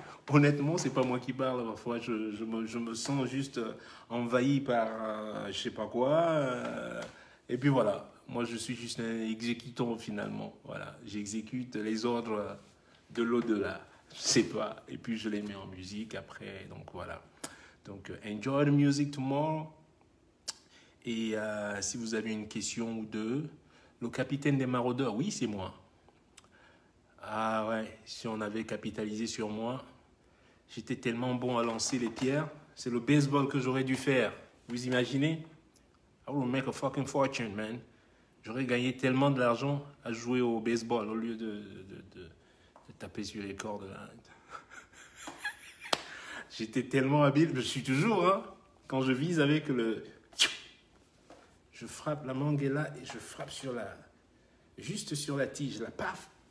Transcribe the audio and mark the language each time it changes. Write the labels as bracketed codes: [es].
[fr] Honnêtement, c'est pas moi qui parle. Parfois, je me sens juste envahi par je sais pas quoi. Et puis voilà, moi je suis juste un exécutant finalement. Voilà, j'exécute les ordres de l'au-delà. Je sais pas. Et puis je les mets en musique après. Donc voilà. Donc [en] enjoy the music tomorrow. [fr] Et si vous avez une question ou deux, le capitaine des maraudeurs, oui, c'est moi. Ah ouais, si on avait capitalisé sur moi. J'étais tellement bon à lancer les pierres. C'est le baseball que j'aurais dû faire. Vous imaginez? [en] I will make a fucking fortune, man. [fr] J'aurais gagné tellement de l'argent à jouer au baseball au lieu de taper sur les cordes. Là. J'étais tellement habile. Je suis toujours, hein. Quand je vise avec le... Je frappe, la mangue est là et je frappe juste sur la tige, la paf.